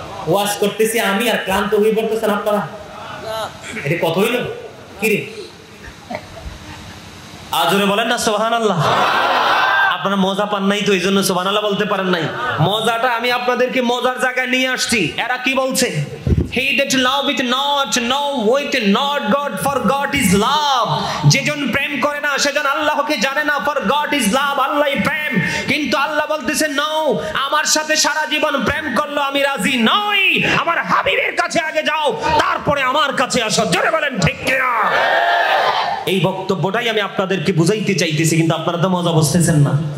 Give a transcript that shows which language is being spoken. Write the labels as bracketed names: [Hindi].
[Bangla] ওয়াজ করতেছি আমি আর ক্লান্ত হয়ে পড়তেছেন আপনারা। এটা কত হইল কি রে? আজরে বলেন না সুবহানাল্লাহ। আপনারা মজা পান নাই তো এই জন্য সুবহানাল্লাহ বলতে পারেন নাই। মজাটা আমি আপনাদেরকে মজার জায়গায় নিয়ে আসছি। এরা কি বলছে? [English] He that loveth not knoweth not God, for God is love. [Bangla] যেজন প্রেম করে না সেজন আল্লাহকে জানে না, [English] for God is love, [Bangla] আল্লাহই প্রেম। কিন্তু আল্লাহ বলতেছে নো, আমার সাথে সারা জীবন প্রেম করলো আমি রাজি নই, আমার হাবিবের কাছে আগে যাও তারপরে আমার কাছে আসো। জোরে বলেন ঠিক কিনা? এই বক্তব্যটাই আমি আপনাদেরকে বুঝাইতে চাইতেছি, কিন্তু আপনারা তো মজা বুঝতেছেন না।